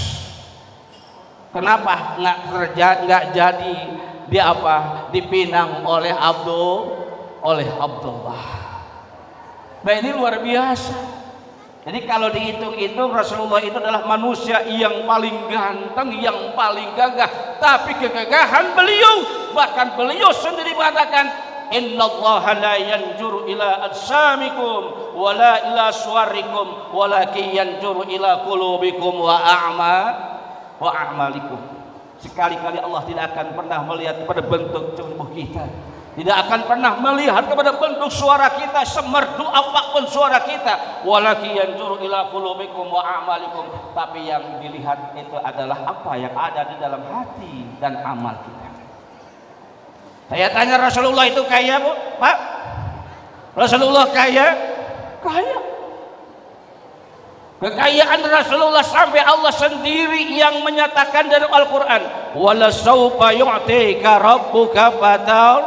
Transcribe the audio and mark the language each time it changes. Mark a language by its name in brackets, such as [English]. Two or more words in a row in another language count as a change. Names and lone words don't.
[Indonesian] Kenapa nggak jadi dipinang oleh Abdullah. Nah ini luar biasa. Jadi kalau dihitung-hitung Rasulullah itu adalah manusia yang paling ganteng, yang paling gagah. Tapi kegagahan beliau, bahkan beliau sendiri mengatakan, [Arabic] إن الله لا ينظر إلى أجسامكم ولا إلى صوركم ولكن ينظر إلى قلوبكم وأعمالكم. [Indonesian] Sekali-kali Allah tidak akan pernah melihat kepada bentuk tubuh kita, tidak akan pernah melihat kepada bentuk suara kita, semerdu apapun suara kita. [Arabic] ولكن ينظر إلى قلوبكم وأعمالكم. [Indonesian] Tapi yang dilihat itu adalah apa yang ada di dalam hati dan amal kita. Saya tanya, Rasulullah itu kaya, Bu? Pak? Rasulullah kaya? Kaya. Kekayaan Rasulullah sampai Allah sendiri yang menyatakan dalam Al-Quran, [Arabic] ولسوف يعطيك ربك فترضى.